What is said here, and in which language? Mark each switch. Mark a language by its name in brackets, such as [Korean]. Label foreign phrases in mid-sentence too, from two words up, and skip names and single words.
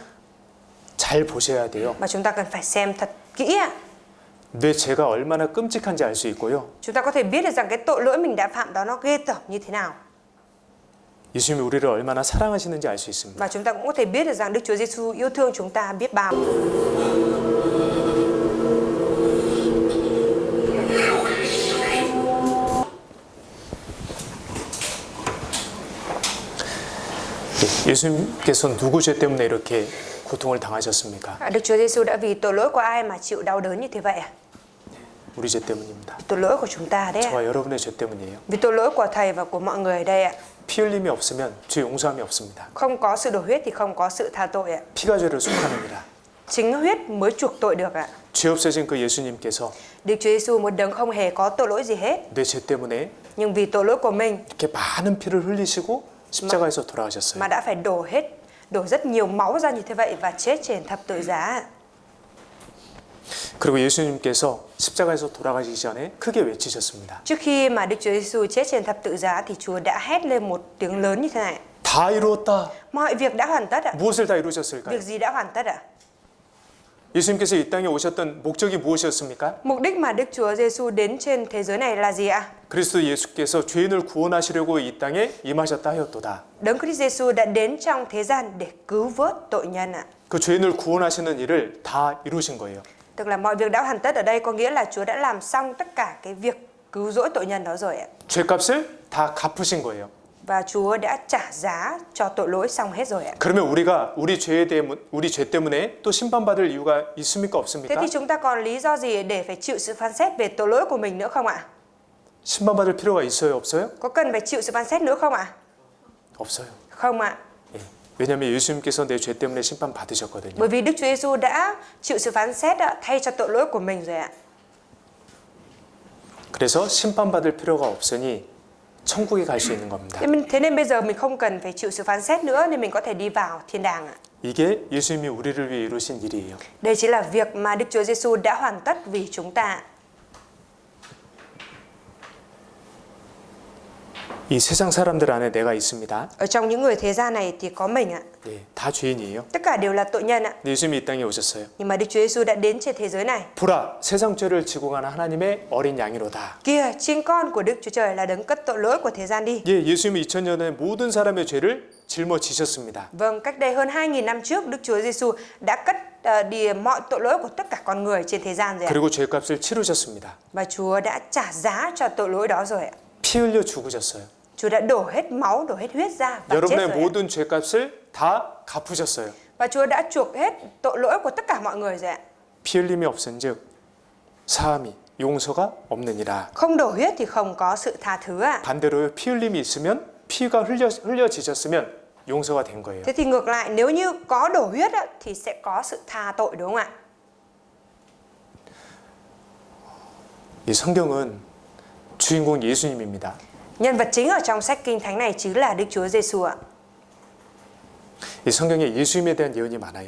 [Korean] 잘 보셔야 돼요. [Vietnamese] Mà chúng ta cần phải xem thật kỹ ạ. [Korean] 내 죄가 얼마나 끔찍한지 알 수 있고요. [Vietnamese] Chúng ta có thể biết được rằng cái tội lỗi mình đã phạm đó nó ghê tởm như thế nào. [Korean] 예수님이 우리를 얼마나 사랑하시는지 알 수 있습니다. [Vietnamese] Và chúng ta cũng có thể biết được rằng Đức Chúa Giêsu yêu thương chúng ta biết bao. [Korean] 예수님께서 누구 죄 때문에 이렇게 고통을 당하셨습니까? [Vietnamese] Đức Chúa Giêsu đã vì tội lỗi của ai mà chịu đau đớn như thế vậy à? [Korean] 우리 죄 때문입니다. [Vietnamese] Tội lỗi của chúng ta đấy ạ. [Korean] 저와 여러분의 죄 때문이에요. [Vietnamese] Vì tội lỗi của thầy và của mọi người đây ạ. [Korean] 피 흘림이 없으면 죄 용서함이 없습니다. [Vietnamese] Không có sự đổ huyết thì không có sự tha tội ạ. [Korean] 피가 죄를 속하느니라. [Vietnamese] Chính huyết mới chuộc tội được ạ. [Korean] 죄 없으신 그 예수님께서 [Vietnamese] Đức Chúa Giêsu một đấng không hề có tội lỗi gì hết. [Korean] 내 죄 때문에 [Vietnamese] Nhưng vì tội lỗi của mình [Korean] 이렇게 많은 피를 흘리시고 십자가에서 돌아가셨어요. [Vietnamese] mà đã phải đổ rất nhiều máu ra như thế vậy và chết trên thập tự giá. [Korean] 그리고 예수님께서 십자가에서 돌아가시기 전에 크게 외치셨습니다. [Vietnamese] Trước khi mà Đức Chúa Giêsu chết trên thập tự giá thì Chúa đã hét lên một tiếng lớn như thế này. [Korean] 다 이루었다. [Vietnamese] Mọi việc đã hoàn tất ạ. [Korean] 무엇을 다 이루셨을까요? [Vietnamese] Việc gì đã hoàn tất ạ? [Korean] 예수님께서 이 땅에 오셨던 목적이 무엇이었습니까? [Vietnamese] Mục đích mà Đức Chúa Giêsu đến trên thế giới này là gì ạ? [Korean] 그리스도 예수께서 죄인을 구원하시려고 이 땅에 임하셨다 하였도다. [Vietnamese] Đấng Christ Giêsu đã đến trong thế gian để cứu vớt tội nhân ạ. [Korean] 그 죄인을 구원하시는 일을 다 이루신 거예요. [Vietnamese] Tức là mọi việc đã hoàn tất ở đây có nghĩa là Chúa đã làm xong tất cả cái việc cứu rỗi tội nhân đó rồi ạ. [Korean] 죄값을 다 갚으신 거예요. [Vietnamese] Và Chúa đã trả giá cho tội lỗi xong hết rồi ạ. [Korean] 그러면 우리가 우리 죄 때문에 또 심판받을 이유가 있습니까 [Vietnamese] Thế [Korean] 없습니까? [Vietnamese] thì chúng ta còn lý do gì để phải chịu sự phán xét về tội lỗi của mình nữa không ạ? [Korean] 심판받을 필요가 있어요, 없어요? [Vietnamese] Có cần phải chịu sự phán xét nữa không ạ? [Korean] 없어요. [Vietnamese] Không ạ. [Korean] 예. 왜냐하면 예수님께서 내 죄 때문에 심판 받으셨거든요. [Vietnamese] Bởi vì Đức Chúa Giêsu đã chịu sự phán xét thay cho tội lỗi của mình rồi ạ. [Korean] 그래서 심판받을 필요가 없으니 천국에 갈 수 있는 겁니다. [Vietnamese] Thế nên bây giờ mình không cần phải chịu sự phán xét nữa nên mình có thể đi vào thiên đàng ạ. [Korean] 이게 예수님이 우리를 위해 이루신 일이에요. [Vietnamese] Đây chính là việc mà Đức Chúa Giêsu đã hoàn tất vì chúng ta. [Korean] 이 세상 사람들 안에 내가 있습니다. [Vietnamese] Ở trong những người thế gian này thì có mình ạ. [Korean] 예, 다 죄인이에요. [Vietnamese] Tất cả đều là tội nhân ạ. [Korean] 근데 예수님이 이 땅에 오셨어요. [Vietnamese] Nhưng mà Đức Chúa Giêsu đã đến trên thế giới này. [Korean] 보라, 세상 죄를 지고 가는 하나님의 어린 양이로다. [Vietnamese] Kìa, chính con của Đức Chúa Trời là đấng cất tội lỗi của thế gian đi. [Korean] 예, 예수님이 2000년 전에 모든 사람의 죄를 짊어지셨습니다. [Vietnamese] Vâng, cách đây hơn 2000 năm trước, Đức Chúa Giêsu đã cất đi mọi tội lỗi của tất cả con người trên thế gian rồi ạ. [Korean] 그리고 죄값을 치르셨습니다. [Vietnamese] Và Chúa đã trả giá cho tội lỗi đó rồi ạ. [Korean] 피 흘려 죽으셨어요. [Vietnamese] Chúa đã đổ hết máu, đổ hết huyết ra và chết [Korean] 여러분의 [Vietnamese] rồi ạ. [Korean] 모든 죄값을 다 갚으셨어요. [Vietnamese] Và Chúa đã chuộc hết tội lỗi của tất cả mọi người rồi ạ. [Korean] 피 흘림이 없은즉 사함이 용서가 없느니라. [Vietnamese] Không đổ huyết thì không có sự tha thứ ạ. [Korean] 반대로 피 흘림이 있으면 피가 흘려지셨으면 용서가 된 거예요. [Vietnamese] Thế thì ngược lại, nếu như có đổ huyết thì sẽ có sự tha tội đúng không ạ? [Korean] 이 성경은 주인공 예수님입니다. [Vietnamese] Nhân vật chính ở trong sách Kinh Thánh này chính là Đức Chúa Giêsu ạ. [Korean] 이 성경에 예수님에 대한 예언이 많아요.